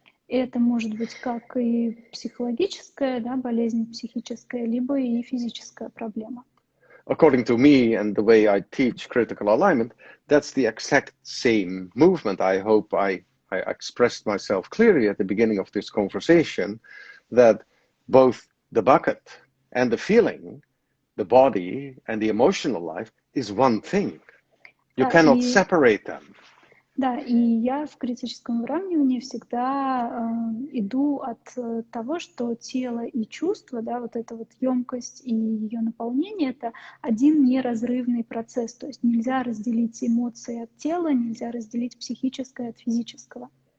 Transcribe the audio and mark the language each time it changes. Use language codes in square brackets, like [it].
[ru] Это может быть как и психологическая, да, болезнь психическая, либо и физическая проблема. [en] According to me and the way I teach critical alignment, that's the exact same movement. I hope I expressed myself clearly at the beginning of this conversation, that both the bucket and the feeling, the body and the emotional life is one thing. You cannot separate them. [ru] Да, и я в критическом выравнивании всегда иду от того, что тело и чувство, да, вот эта вот емкость и ее наполнение — это один неразрывный процесс. То есть нельзя разделить эмоции от тела, нельзя разделить психическое от физического.